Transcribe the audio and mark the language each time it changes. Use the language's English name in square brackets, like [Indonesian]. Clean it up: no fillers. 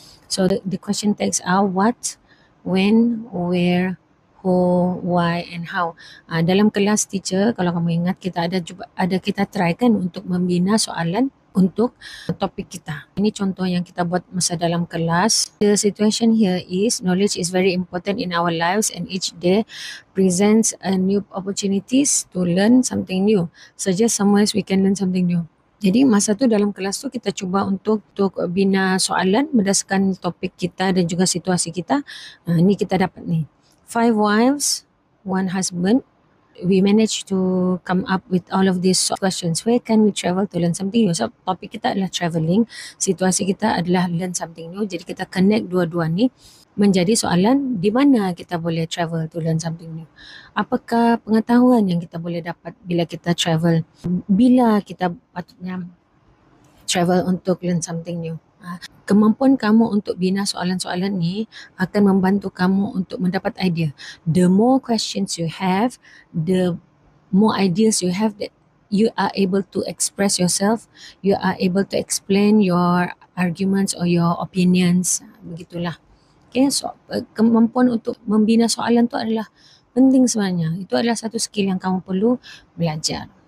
[English] So the question tags are what, when, where, who, why and how. [Malay] Dalam kelas teacher, kalau kamu ingat, kita try kan untuk membina soalan untuk topik kita. Ini contoh yang kita buat masa dalam kelas. [English] The situation here is knowledge is very important in our lives and each day presents a new opportunities to learn something new. Suggest some ways we can learn something new. [Malay] Jadi masa tu dalam kelas tu kita cuba untuk bina soalan berdasarkan topik kita dan juga situasi kita. Ni kita dapat ni. [English] 5 wives, 1 husband. We managed to come up with all of these questions. Where can we travel to learn something new? [Malay] So topik kita adalah travelling, situasi kita adalah [English] learn something new. [Malay] Jadi kita connect dua-dua ni menjadi soalan di mana kita boleh [English] travel to learn something new. [Malay] Apakah pengetahuan yang kita boleh dapat bila kita travel? Bila kita patutnya travel untuk [English] learn something new? [Malay] Kemampuan kamu untuk bina soalan-soalan ni akan membantu kamu untuk mendapat idea. [English] The more questions you have, the more ideas you have that you are able to express yourself, you are able to explain your arguments or your opinions. [Malay] Begitulah. Okay, so kemampuan untuk membina soalan tu adalah penting sebenarnya. Itu adalah satu skill yang kamu perlu belajar.